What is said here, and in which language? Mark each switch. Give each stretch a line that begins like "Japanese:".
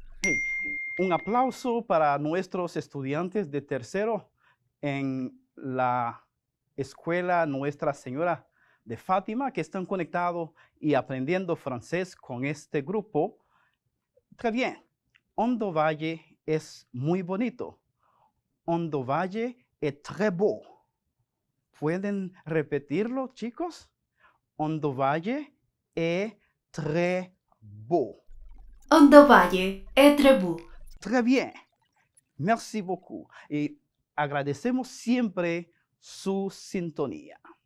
Spanish: Hey, un aplauso para nuestros estudiantes de tercero en la escuela Nuestra Señora de Fátima, que están conectados y aprendiendo francés con este grupo.
French: Très bien.
Spanish: Hondo Valle es muy bonito.
French: Hondo Valle es très beau.
Spanish: ¿Pueden repetirlo, chicos?
French: Hondo Valle est très beau. Hondo Valle est très beau. Très bien. Merci beaucoup.
Spanish: Y agradecemos siempre su sintonía.